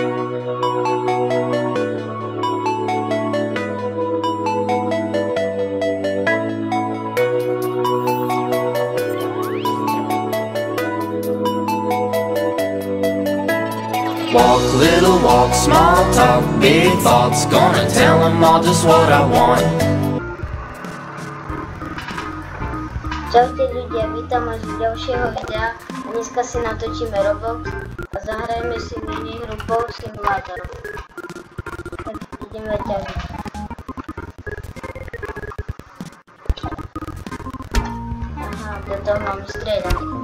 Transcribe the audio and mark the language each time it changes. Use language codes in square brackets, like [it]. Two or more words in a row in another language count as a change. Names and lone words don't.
[en] Walk, little walk, small talk, big thoughts. Gonna tell them all just what I want. [sk] Čaute ľudia, vítam vás z ďalšieho videa. Dneska si natočíme Roblox a zahrajeme si minihru Bow Simulator. Tak ideme ťažiť. Aha, do toho mám strieľať.